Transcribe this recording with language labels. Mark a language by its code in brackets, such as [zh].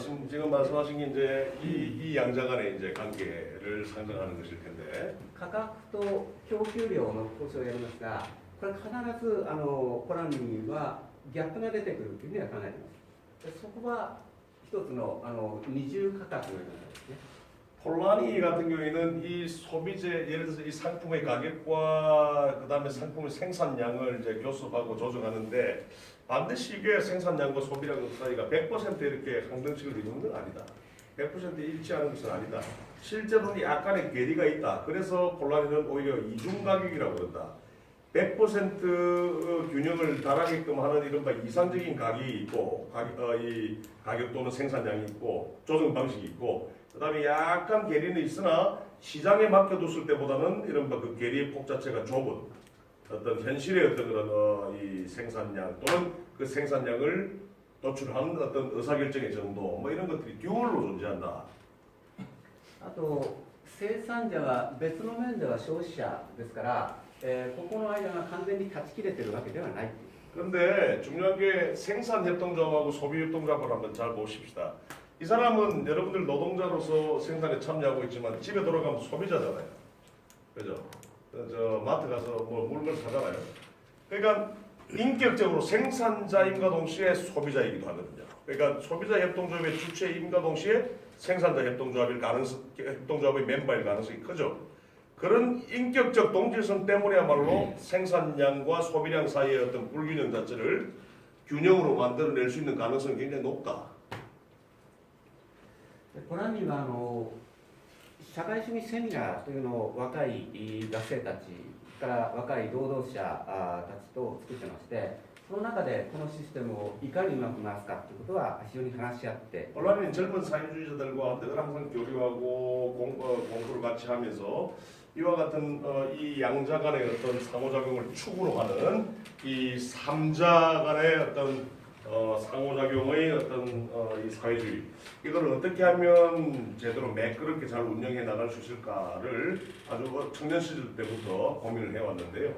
[ko] 지금 말씀하신 게 이제 이 양자 간의 이제 관계를 상정하는 것일 텐데. [ja] 価格と供給量の交渉をやりますが、これ必ずコラムにはギャップが出てくるというふうには考えています。でそこは一つの二重価格のようなですね。 [ko] 폴라니 같은 경우에는 이 소비재 예를 들어서 이 상품의 가격과 그다음에 상품의 생산량을 이제 교섭하고 조정하는데 반드시 이게 생산량과 소비량 사이가 100% 이렇게 항등식을 이루는 건 아니다. 100% 일치하는 것은 아니다. 실제로는 약간의 괴리가 있다. 그래서 폴라니는 오히려 이중 가격이라고 그런다. 100% 균형을 달하게끔 하는 이른바 이상적인 가격이 있고 이 가격 또는 생산량이 있고 조정 방식이 있고 그다음에 약간 괴리는 있으나 시장에 맡겨뒀을 때보다는 이른바 그 괴리의 폭 자체가 좁은 어떤 현실의 어떤 그런 이 생산량 또는 그 생산량을 도출하는 어떤 의사결정의 정도 뭐 이런 것들이 듀얼로 존재한다. [ja] あと生産者は別の面では消費者ですから、ここの間が完全に断ち切れてるわけではない。 [ko] 그런데 중요한 게 생산협동조합하고 소비협동조합을 한번 잘 보십시다. 이 사람은 여러분들 노동자로서 생산에 참여하고 있지만 집에 돌아가면 소비자잖아요. 그죠? 저 마트 가서 뭐 물건 사잖아요. 그러니까 인격적으로 생산자임과 동시에 소비자이기도 하거든요. 그러니까 소비자 협동조합의 주체임과 동시에 생산자 협동조합의 멤버일 가능성이 크죠. 그런 인격적 동질성 때문에야말로 생산량과 소비량 사이의 어떤 불균형 자체를 균형으로 만들어낼 수 있는 가능성이 굉장히 높다. [ja] コラミは社会主義セミナーというのを若い学生たちから若い労働者たちと作ってまして、その中でこのシステムをいかにうまく回すかということは非常に話し合って。 [ko] 폴라니는 젊은 사회주의자들과 늘 항상 교류하고 공부를 같이 하면서 이와 같은 이 양자 간의 어떤 상호작용을 축으로 하는 이 삼자 간의 어떤 상호작용의 어떤 이 사회주의 이걸 어떻게 하면 제대로 매끄럽게 잘 운영해 나갈 수 있을까를 아주 청년 시절 때부터 고민을 해왔는데요.